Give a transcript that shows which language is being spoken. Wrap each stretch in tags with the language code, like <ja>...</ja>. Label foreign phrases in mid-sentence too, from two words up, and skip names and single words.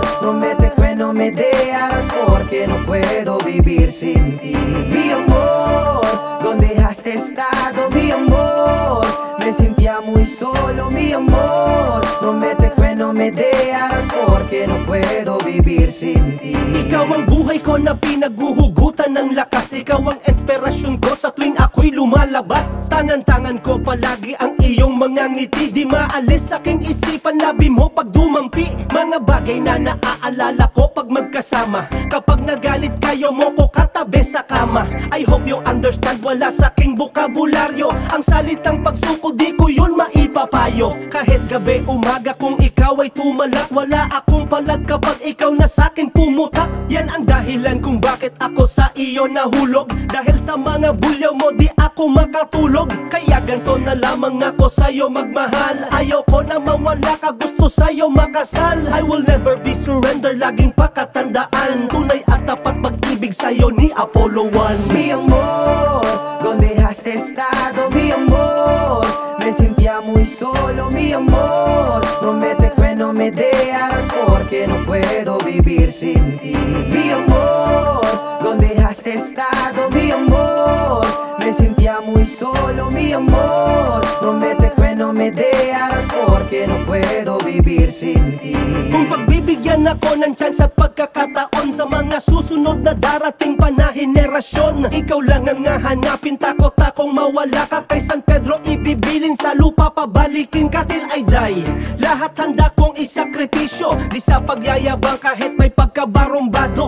<es>Promete que no me dejarás porque no puedo vivir sin ti. Mi amor, ¿dónde has estado, mi amor? Me sentía muy solo, mi amor. Promete que no me dejarás porque no puedo vivir sin ti.</es> <tl>Ikaw ang buhay ko na pinaghuhugutan ng lakas. Ikaw ang inspirasyon ko sa tuwing ako'y lumalabas. Tangan-tangan ko palagi ang iyong mga ngiti. Di maalis aking isipan, labi mo pag dumampi. Mga bagay na naaalala ko pag magkasama. Kapag nagalit kayo mo ko katabi sa kama.</tl> <en>I hope you understand,</en> <tl>wala sa aking bukabularyo. Ang salitang pagsuko di ko yun maipapayo. Kahit gabi umaga kung ikaw ay tumalak, wala akong palag kapag ikaw na sa'kin pumutak. Yan ang dahilan kung bakit ako sa iyo nahulog. Dahil sa mga bulyaw mo di ako makatulog. Kaya ganto na lamang ako sa'yo magmahal. Ayoko na mawala ka, gusto sa'yo makasal.</tl> <en>I will never be surrender,</en> <tl>laging pakatandaan. Tunay at tapat pag-ibig sa'yo ni Apollo 1.</tl> <es>Mi amor, ¿dónde has estado, mi amor? Me sentía muy solo, mi amor. Promete que no me dejarás porque no puedo vivir sin ti. Mi amor, ¿dónde has estado, mi amor? Me sentía muy solo, mi amor. Promete que no me dejarás porque no puedo vivir sin ti.</es> <tl>Kung pagbibigyan ako ng chance at pagkakataon sa mga susunod na darating pa na henerasyon, ikaw lang ang hahanapin, takot akong mawala ka. Kay San Pedro ibibilin sa lupa, pabalikin ka</tl> <en>till I die.</en> <tl>Lahat handa kong isakripisyo, di sa pagyayabang kahit may pagkabarumbado.</tl>